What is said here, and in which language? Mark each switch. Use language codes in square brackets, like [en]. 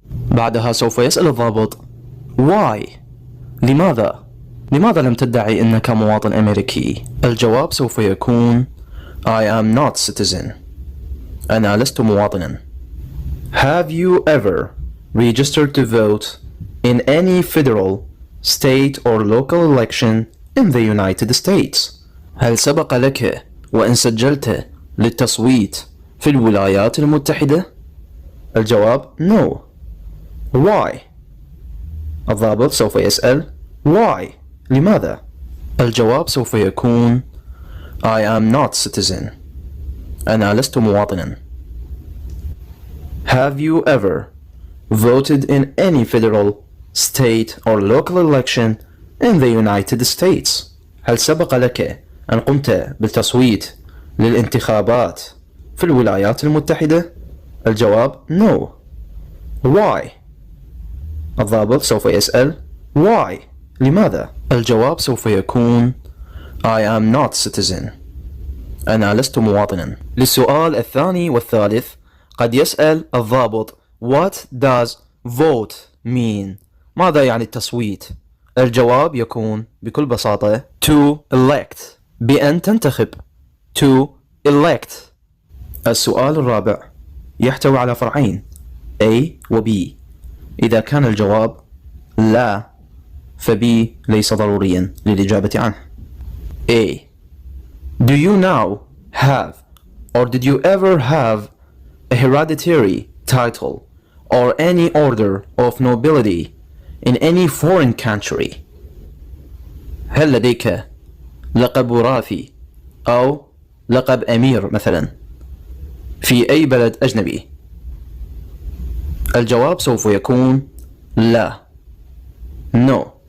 [ar] بعدها سوف يسأل الضابط Why؟ لماذا لم تدعي أنك مواطن أمريكي؟ الجواب سوف يكون [en] I am not citizen. [ar] أنا لست مواطنا. [en] Have you ever registered to vote in any federal, state or local election in the United States؟ [ar] هل سبق لك وأن سجلت للتصويت في الولايات المتحدة؟ [en] الجواب no. [ar] Why؟ الضابط سوف يسأل Why؟ لماذا؟ الجواب سوف يكون [en] I am not citizen. [ar] أنا لست مواطنا. [en] Have you ever voted in any federal, state or local election in the United States؟ [ar] هل سبق لك أن قمت بالتصويت للانتخابات في الولايات المتحدة؟ [en] الجواب no. [ar] Why؟ الضابط سوف يسأل Why؟ لماذا؟ الجواب سوف يكون [en] I am not citizen. [ar] أنا لست مواطنا. للسؤال الثاني والثالث قد يسأل الضابط [en] What does vote mean؟ [ar] ماذا يعني التصويت؟ الجواب يكون بكل بساطة [en] to elect [ar] بأن تنتخب. [en] to elect. [ar] السؤال الرابع يحتوي على فرعين A و B. إذا كان الجواب لا ف B ليس ضروريا للإجابة عنه. [en] A. Do you now have or did you ever have a hereditary title or any order of nobility in any foreign country؟ [ar] هل لديك لقب وراثي أو لقب أمير مثلا في أي بلد أجنبي؟ [en] الجواب سوف يكون لا no.